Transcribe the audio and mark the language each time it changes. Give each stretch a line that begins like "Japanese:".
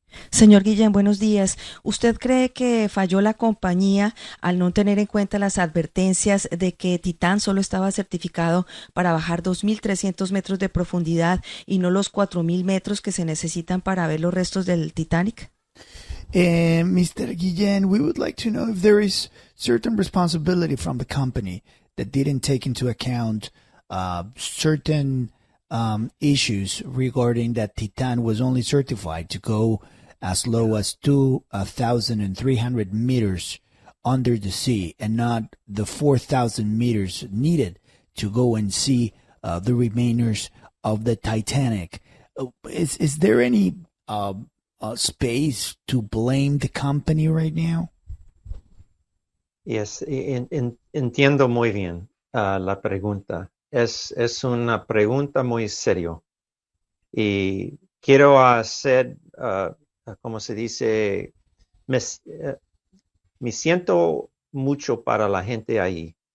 Spanish: Señor Guillén, buenos días. ¿Usted cree que falló la compañía al no tener en cuenta las advertencias de que Titán solo estaba certificado para bajar 2.300 metros de profundidad y no los 4.000 metros que se necesitan para ver los restos del Titanic?
English: Mr. Guillén, we would like to know if there is certain responsibility from the company that didn't take into account certain issues regarding that Titan was only certified to go as low as 2,300 meters under the sea and not the 4,000 meters needed to go and see the remainers of the Titanic. Is there any space to blame the company right now?
Spanish: Yes, entiendo muy bien la pregunta. Es una pregunta muy seria. Y quiero hacer, como se dice, me siento mucho para la gente ahí.